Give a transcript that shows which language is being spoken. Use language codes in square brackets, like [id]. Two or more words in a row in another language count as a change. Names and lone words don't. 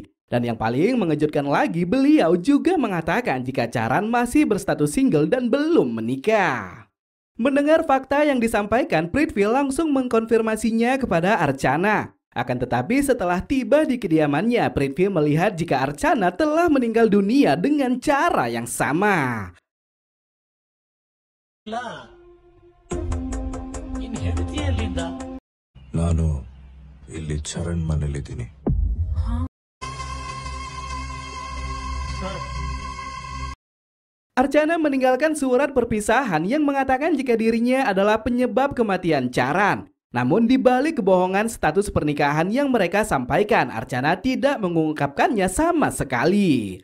[id] Dan yang paling mengejutkan lagi, beliau juga mengatakan jika Charan masih berstatus single dan belum menikah. Mendengar fakta yang disampaikan, Prithvi langsung mengkonfirmasinya kepada Archana. Akan tetapi setelah tiba di kediamannya, Prithvi melihat jika Archana telah meninggal dunia dengan cara yang sama. [kn] ನಾನು ಇಲ್ಲಿ ಚರಣ್ ಮನೇಲಿದ್ದೀನಿ. [id] Archana meninggalkan surat perpisahan yang mengatakan jika dirinya adalah penyebab kematian Charan. Namun di balik kebohongan status pernikahan yang mereka sampaikan, Archana tidak mengungkapkannya sama sekali.